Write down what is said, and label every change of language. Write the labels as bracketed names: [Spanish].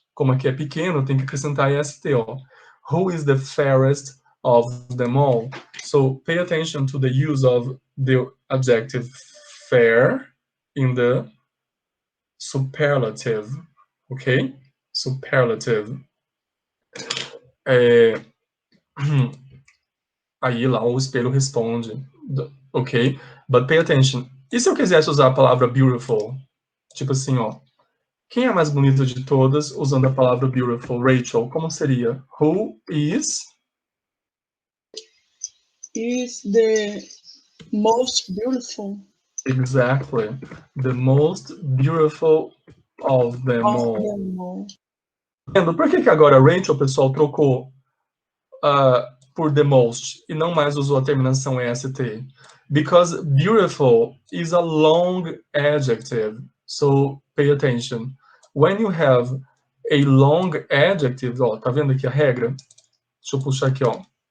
[Portuguese] Como aqui é pequeno, tem que acrescentar est, ó. [English] Who is the fairest of them all? So, pay attention to the use of the adjective fair in the superlative, ok? Superlative. [Portuguese] Aí lá o espelho responde, ok? [English] But pay attention. [Portuguese] E se eu quisesse usar a palavra beautiful? Tipo assim, ó. Quem é a mais bonita de todas usando a palavra beautiful? Rachel, como seria? [English] Who is? Is the most beautiful. Exactly. The most beautiful of them all. [Portuguese] Por que agora Rachel, pessoal, trocou por the most e não mais usou a terminação est? [English] Because beautiful is a long adjective. So pay attention. When you have a long adjective, ó, [Portuguese] tá vendo aqui a regra? Deixa eu puxar aqui, ó.